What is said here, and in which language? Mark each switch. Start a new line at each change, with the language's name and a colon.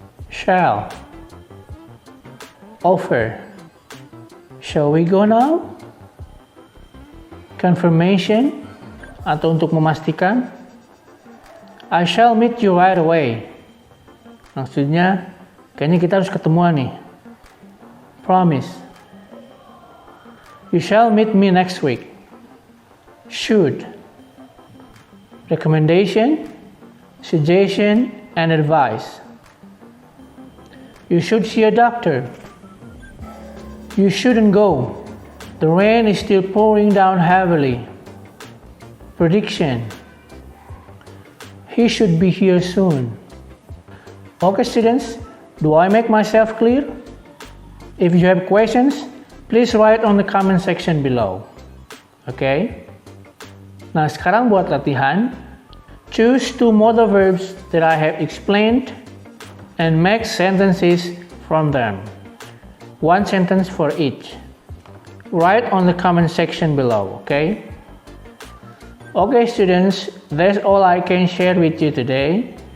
English: Shall. Offer. Shall we go now? Confirmation
Indonesian: atau untuk memastikan.
English: I shall meet you right away.
Indonesian: Maksudnya, kayaknya kita harus ketemuan nih.
English: Promise. You shall meet me next week. Should. Recommendation, suggestion, and advice. You should see a doctor. You shouldn't go. The rain is still pouring down heavily. Prediction. He should be here soon. Okay, students, do I make myself clear? If you have questions, please write on the comment section below. Okay?
Indonesian: Nah, sekarang buat latihan.
English: Choose 2 modal verbs that I have explained and make sentences from them. 1 sentence for each. Write on the comment section below, okay? Okay, students, that's all I can share with you today.